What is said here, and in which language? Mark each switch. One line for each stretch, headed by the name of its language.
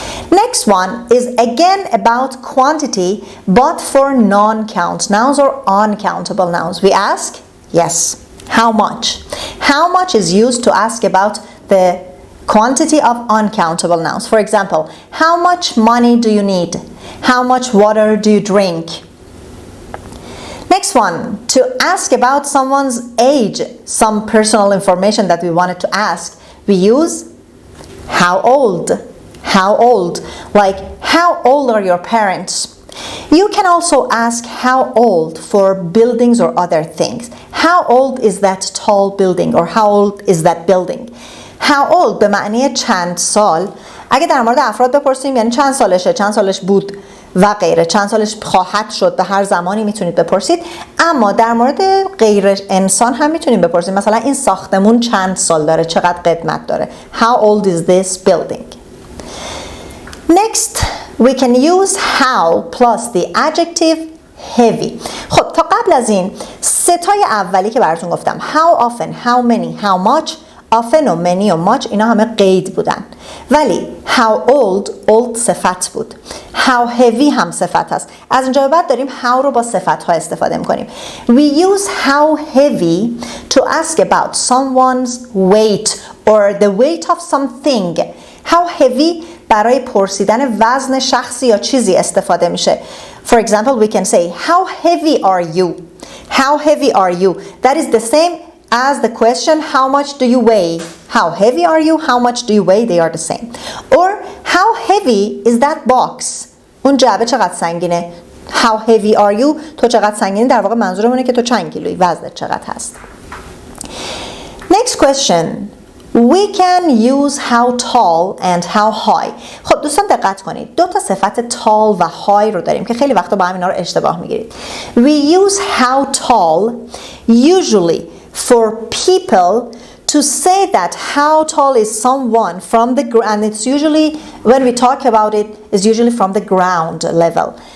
English: Next one is again about quantity but for non-count nouns or uncountable nouns. We ask, yes, how much? How much is used to ask about the quantity of uncountable nouns. For example, how much money do you need? How much water do you drink? Next one, to ask about someone's age, some personal information that we wanted to ask, we use how old? How old? Like, how old are your parents? You can also ask how old for buildings or other things. How old is that tall building or how old is that building?
Persian: How old به معنی چند سال. اگه در مورد افراد بپرسیم یعنی چند سالشه، چند سالش بود و غیره، چند سالش خواهد شد، به هر زمانی میتونید بپرسید. اما در مورد غیر انسان هم میتونید بپرسید. مثلا این ساختمون چند سال داره، چقدر قدمت داره.
English: How old is this building? Next, we can use how plus the adjective heavy.
Persian: خب تا قبل از این ستای اولی که براتون گفتم how often, how many, how much, often و many و much اینا همه قید بودن. ولی how old صفت بود. how heavy هم صفت هست. از اینجا به بعد داریم how رو با صفت ها استفاده میکنیم.
English: We use how heavy to ask about someone's weight or the weight of something.
Persian: how heavy برای پرسیدن وزن شخصی یا چیزی استفاده میشه.
English: For example, we can say how heavy are you? How heavy are you? That is the same as the question how much do you weigh? How heavy are you? How much do you weigh? They are the same. Or how heavy is that box?
Persian: اون جعبه چقدر سنگینه؟
English: How heavy are you?
Persian: تو چقدر سنگینی؟ در واقع منظورمونه که تو چند کیلویی، وزنت چقدر هست.
English: Next question. We can use how tall and how high.
Persian: خب دوستان دقت کنید. دو تا صفت tall و high رو داریم که خیلی وقتا با هم اینا رو اشتباه میگیرید.
English: We use how tall usually for people to say that how tall is someone from the ground, and it's usually when we talk about it is usually from the ground level.